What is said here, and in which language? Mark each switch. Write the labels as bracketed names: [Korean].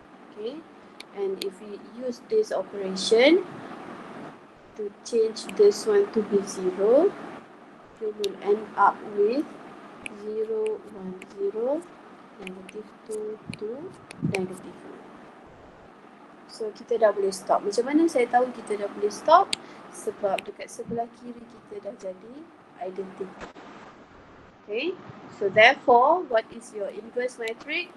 [English] Okay, and if we use this operation to change this one to be 0, you will end up with 0, 1, 0, negative 2, 2, negative 1. [Malay] So kita dah boleh stop. Macam mana saya tahu kita dah boleh stop? Sebab dekat sebelah kiri kita dah jadi identity. [English] Okay, so therefore what is your inverse matrix?